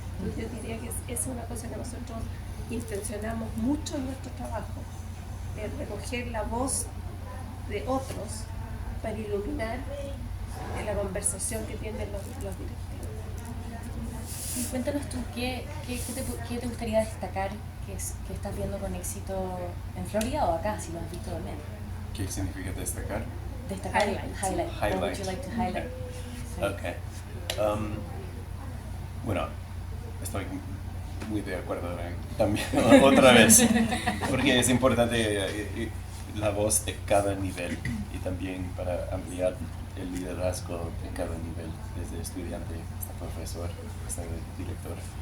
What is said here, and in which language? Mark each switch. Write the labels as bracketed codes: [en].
[es] Entonces, yo diría que es una cosa que nosotros intencionamos mucho en nuestro trabajo, recoger la voz de otros para iluminar la conversación que tienen los directivos. Y cuéntanos tú, ¿qué te gustaría destacar que estás viendo con éxito en Florida o acá, si lo has visto también? ¿Qué significa destacar? [en] Destacar, highlight. What would you like to highlight? Okay. [es] Bueno, estoy muy de acuerdo también otra vez, porque es importante la voz de cada nivel y también para ampliar el liderazgo de cada nivel, desde estudiante hasta profesor, hasta director.